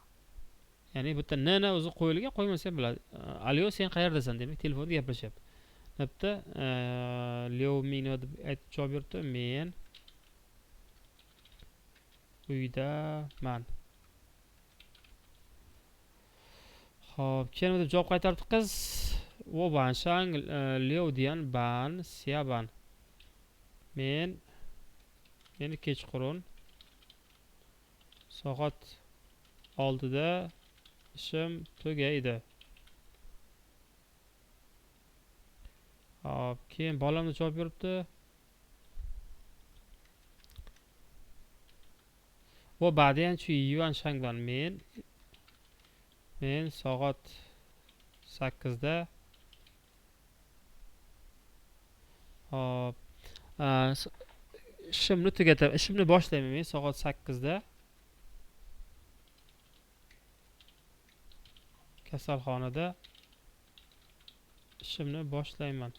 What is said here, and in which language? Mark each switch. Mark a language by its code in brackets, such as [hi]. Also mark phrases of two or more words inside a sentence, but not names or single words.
[uz] Ya'ni bu yerda n o'zi qo'yilgan, qo'ymasa ham bo'ladi. Alyo, sen qayerdasan demak telefonda gaplashyapti. Debdi Leo Mino deb javob beribdi. Men uydaman. Xo'p, keyin deb javob qaytaribdi qiz. [zh] 我晚上6点半下班. [uz] Men kechqurun soat 6da ishim tugaydi. Hop, keyin bolam da javob beribdi. [zh] 我8点去医院上班. [uz] Men soat 8da. Hop, ishimni boshlayman men soat 8da. Kasalxonada ishimni boshlayman.